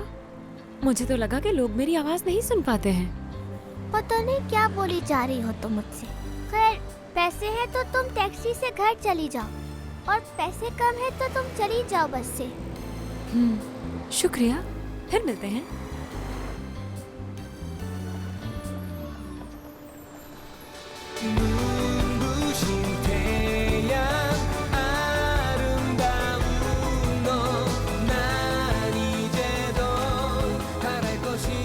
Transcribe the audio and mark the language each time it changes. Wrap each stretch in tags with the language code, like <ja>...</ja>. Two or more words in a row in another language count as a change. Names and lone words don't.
<hi>मुझे तो लगा कि लोग मेरी आवाज नहीं सुन पाते हैं। पता नहीं क्या बोली जा रही हो तुम मुझसे। खैर, पैसे हैं तो तुम टैक्सी से घर चली जाओ, और पैसे कम है तो तुम चली जाओ बस से। शुक्रिया, फिर मिलते हैं।</hi> <ko>눈부신 태양 아름다운 너 난 이제 더 바랄 것이</ko>